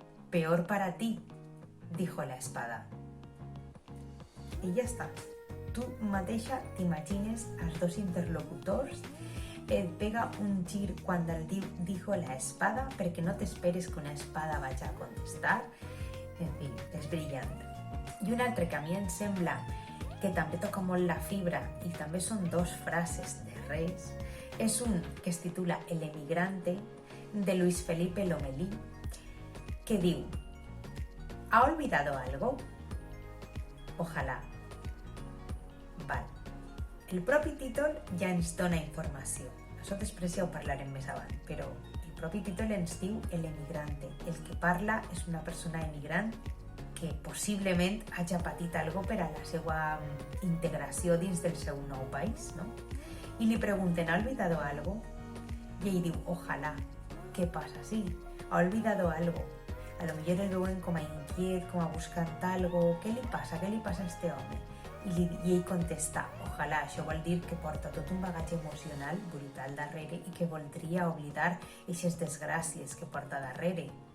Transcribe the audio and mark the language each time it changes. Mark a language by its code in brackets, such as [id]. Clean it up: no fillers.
[es] Peor para ti, dijo la espada. [ca] I ja està. Tu mateixa t'imagines els dos interlocutors, et pega un gir quan el [es] dijo la espada [ca] perquè no t'esperes que una espada vagi a contestar. En fi, és brillant. I un altre que a mi em sembla que també toca molt la fibra i també són 2 frases de res, és un que es titula El emigrante, de Luis Felipe Lomelí, que diu: [es] ¿Ha olvidado algo? Ojalá. [ca] Val. El propi títol ja ens dona informació. Això després ja ho parlarem més avant, però el propi títol ens diu El emigrante. El que parla és una persona emigrant que possiblement hagi patit algo per a la seva integració dins del seu nou país, no? I li pregunten, [es] ¿ha olvidado algo? [ca] I ell diu, [es] ojalá. ¿Qué pasa? Sí, ha olvidado algo. [ca] A lo millor el veuen com a inquiet, com a buscant algo. Què li passa? Què li passa a este home? I ell contesta, ojalà, això vol dir que porta tot un bagatge emocional brutal darrere i que voldria oblidar aquestes desgràcies que porta darrere.